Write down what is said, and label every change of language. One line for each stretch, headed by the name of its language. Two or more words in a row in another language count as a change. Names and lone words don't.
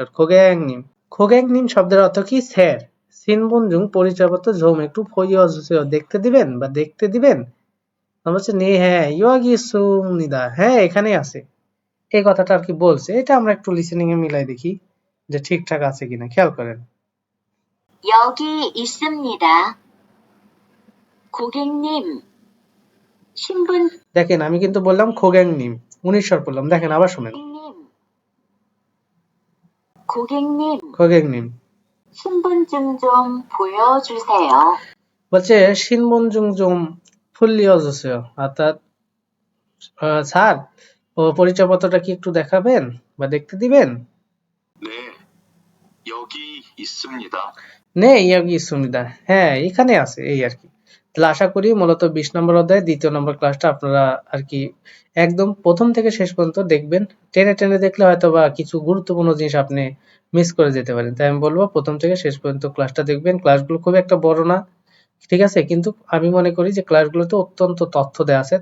Bangla: খোগ্যাংনিম, খোগ্যাংনিম শব্দের অর্থ কি, স্যার। সিনবুনজুং পরিচয়পত্র ঝোম একটু ফইয়জুসেও দেখতে দিবেন বা দেখতে দিবেন, আমরা হচ্ছে নে হ্যাঁ
Korean: 여기 있습니다,
Bangla: হ্যাঁ এখানেই আছে, এই কথাটা আর কি বলছে। এটা আমরা একটু লিসেনিং এ মিলাই দেখি যে ঠিকঠাক আছে কিনা, খেয়াল করেন।
Korean: 여기 있습니다. 고객님, 신분
Bangla: দেখেন আমি কিন্তু বললাম খোগ্যাংনিম, 19 স্বর বললাম, দেখেন আবার শুনেন,
Korean: 고객님,
Bangla: খোগ্যাংনিম
Korean: 신분증 좀 보여주세요.
Bangla: বলছে
Korean: 신분증 좀 풀려주세요
Bangla: অর্থাৎ স্যার ও পরিচয়পত্রটা কি একটু দেখাবেন বা দেখতে দিবেন।
Korean: 네, 여기 있습니다. নে 여기 있습니다,
Bangla: হ্যাঁ এখানে আছে, এই আর কি। তাহলে আশা করি মূলত 20 নম্বর অধ্যায় 2য় নম্বর ক্লাসটা আপনারা আর কি একদম প্রথম থেকে শেষ পর্যন্ত দেখবেন। টেনে টেনে দেখলে হয়তো বা কিছু গুরুত্বপূর্ণ জিনিস আপনি মিস করে যেতে পারেন, তাই আমি বলবো প্রথম থেকে শেষ পর্যন্ত ক্লাসটা দেখবেন। ক্লাসগুলো খুব একটা বড় না, ঠিক আছে, কিন্তু আমি মনে করি যে ক্লাসগুলোতে অত্যন্ত তথ্য দেওয়া আছে।